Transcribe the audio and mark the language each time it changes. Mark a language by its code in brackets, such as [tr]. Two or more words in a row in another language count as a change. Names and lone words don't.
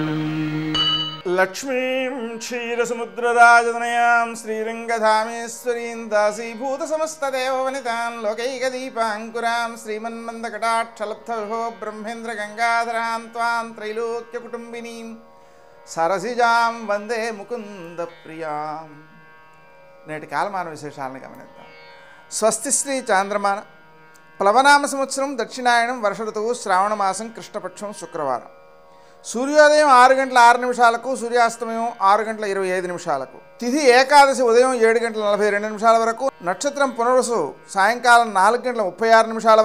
[sa] लक्ष्मीं क्षीरसमुद्रराजतनयां श्रीरङ्गधामेश्वरीं दासीभूतसमस्तदेववनितां लोकैकदीपाङ्कुरां श्रीमन्मन्दकटाक्षलब्धविभो ब्रह्मेन्द्रगङ्गाधरां त्वां त्रैलोक्यकुटुम्बिनीं సరసిజాం వందే ముకుంద ప్రియాం. [te] నేటి కాలమాన విశేషాలను గమనిద్దాం. స్వస్తి శ్రీ చాంద్రమాన ప్లవనామ సంవత్సరం దక్షిణాయనం వర్ష ఋతువు శ్రావణమాసం కృష్ణపక్షం శుక్రవారం. సూర్యోదయం 6:06 సూర్యాస్తమయం 6:25 తిథి ఏకాదశి ఉదయం 7:42 వరకు, నక్షత్రం పునరుసు సాయంకాలం 4:36